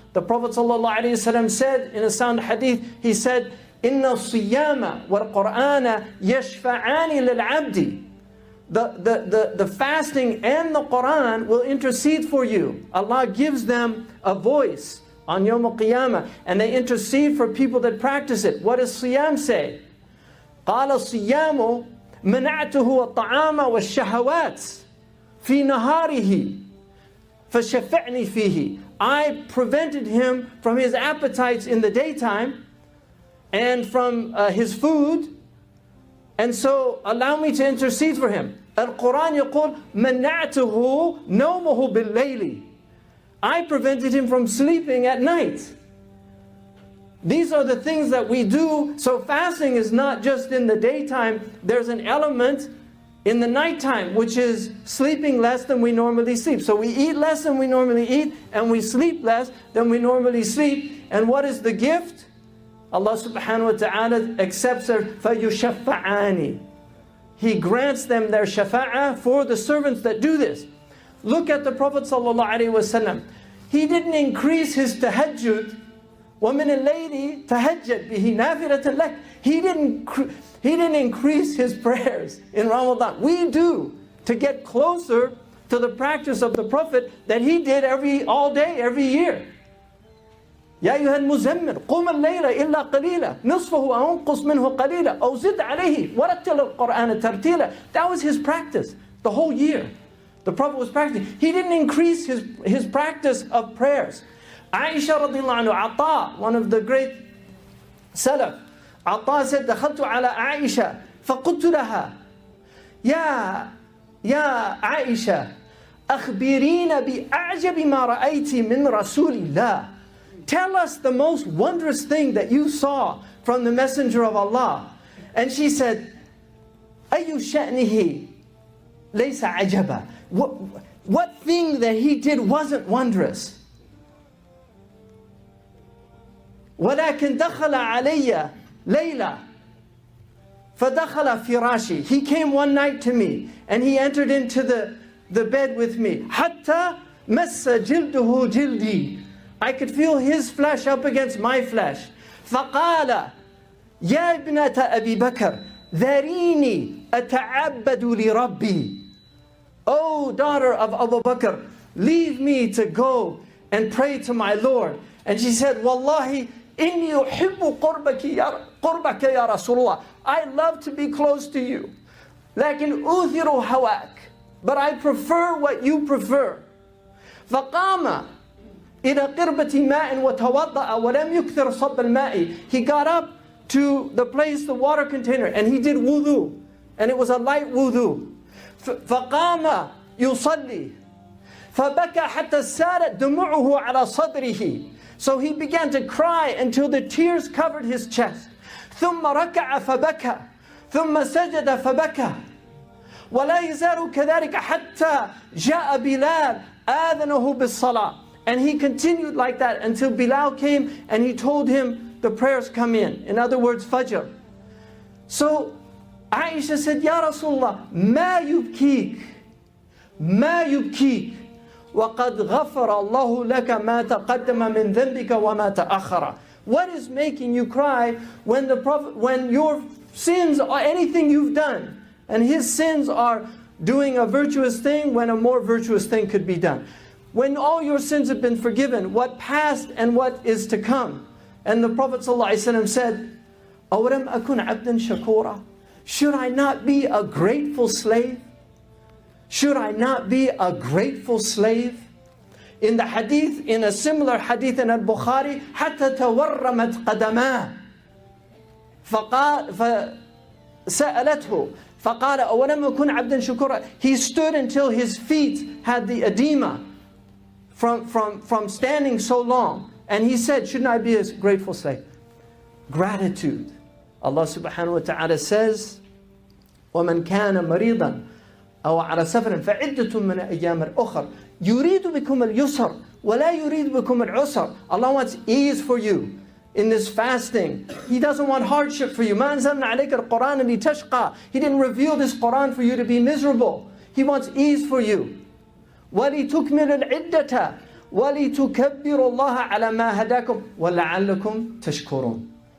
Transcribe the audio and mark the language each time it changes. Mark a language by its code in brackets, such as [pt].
[en] The Prophet ﷺ said in a sound hadith, he said, [ar] إِنَّ الصِّيَّامَ وَالْقُرْآنَ يَشْفَعَانِ لِلْعَبْدِ. [en] The fasting and the Quran will intercede for you. Allah gives them a voice on Yawm al-Qiyamah, and they intercede for people that practice it. What does Siyam say? [ar] قَالَ الصِّيَّامُ مَنَعْتُهُ الطَّعَامَ وَالشَّهَوَاتِ في نهاره فشفعني فيه. [en] I prevented him from his appetites in the daytime and from his food, and so allow me to intercede for him. [ar] Al-Quran يقول منعته نومه بالليل. [en] I prevented him from sleeping at night. These are the things that we do. So fasting is not just in the daytime. There's an element in the nighttime, which is sleeping less than we normally sleep. So we eat less than we normally eat, and we sleep less than we normally sleep. And what is the gift? Allah subhanahu wa ta'ala accepts their [ar] فَيُشَفَّعَانِ. [en] He grants them their shafa'ah for the servants that do this. Look at the Prophet sallallahu alaihi wasallam. He didn't increase his tahajjud. [ar] وَمِنَ اللَّيْلِ تَهَجَّدْ بِهِ نَافِلَةً لَكَ. [en] He didn't increase his prayers in Ramadan. We do, to get closer to the practice of the Prophet that he did all day, every year. [ar] يا أيها المزمل قم الليل إلا قليلا نصفه أو انقص منه قليلا أو زد عليه ورتل القرآن ترتيلا. [en] That was his practice the whole year. The Prophet was practicing. He didn't increase his practice of prayers. Aisha radiallahu anhu, Ata, one of the great Salaf, Ata said, [ar] دخلت على عائشة فقلت لها يا عائشة أخبرين بأعجب ما رأيت من رسول الله. [en] Tell us the most wondrous thing that you saw from the Messenger of Allah. And she said, [ar] أي شأنه ليس عجبا. [en] What thing that he did wasn't wondrous? [ar] ولكن دخل علي ليلة فدخل فراشي. [en] He came one night to me and he entered into the bed with me. [ar] حتى مس جلده جلدي. [en] I could feel his flesh up against my flesh. [ar] فقال يا ابنة أبي بكر ذريني أتعبد لربي. [en] Oh, daughter of Abu Bakr, leave me to go and pray to my Lord. And she said, [ar] Wallahi, inni uhibbu qurbaka ya Rasulullah. [en] I love to be close to you. [ar] Lakin uthiru hawak. [en] But I prefer what you prefer. [ar] فقام إلى قربة ماء وتوضأ ولم يكثر صب الماء. [en] He got up to the place, the water container, and he did wudu. And it was a light wudu. [ar] فقام يصلي فبكى حتى سالت دموعه على صدره. [en] So he began to cry until the tears covered his chest. [ar] ثم ركع فبكى ثم سجد فبكى ولا يزال كذلك حتى جاء بلال آذنه بالصلاة. [en] And he continued like that until Bilal came and he told him the prayers come in. In other words, Fajr. So Aisha said, [ar] Ya Rasulullah, ما يبكيك ما يبكيك وقد غفر الله لك ما تقدم من ذنبك وما تأخر. [en] What is making you cry when your sins are anything you've done, and his sins are doing a virtuous thing when a more virtuous thing could be done? when all your sins have been forgiven, what past and what is to come. And the Prophet ﷺ said, [ar] أَوَلَمْ أَكُنْ عَبْدًا شَكُورًا? [en] Should I not be a grateful slave? Should I not be a grateful slave? In the hadith, in a similar hadith in al-Bukhari, [ar] حَتَّى تَوَرَّمَتْ قَدَمَاهُ فسألته فقال أولم أكن عبدا شكورا. [en] He stood until his feet had the edema from standing so long. And he said, shouldn't I be a grateful slave? Gratitude. [ar] Allah subhanahu wa ta'ala says, وَمَنْ كَانَ مَرِيضًا أَوْ عَلَى سَفَرٍ فَعِدَّةٌ مِنْ أَيَّامٍ أُخَرٍ يُرِيدُ بِكُمُ الْيُسْرَ وَلَا يُرِيدُ بِكُمُ الْعُسْرَ. [en] Allah wants ease for you in this fasting. He doesn't want hardship for you. [ar] مَا أَنزَلْنَا عَلَيْكَ الْقُرْآنَ لِتَشْقَى. [en] He didn't reveal this Qur'an for you to be miserable. He wants ease for you. [ar] وَلِتُكْمِلُ الْعِدَّةَ وَلِتُكَبِّرُوا اللَّهَ عَلَى مَا هَدَاكُمْ وَلَعَلَّكُمْ تَشْكُرُونَ.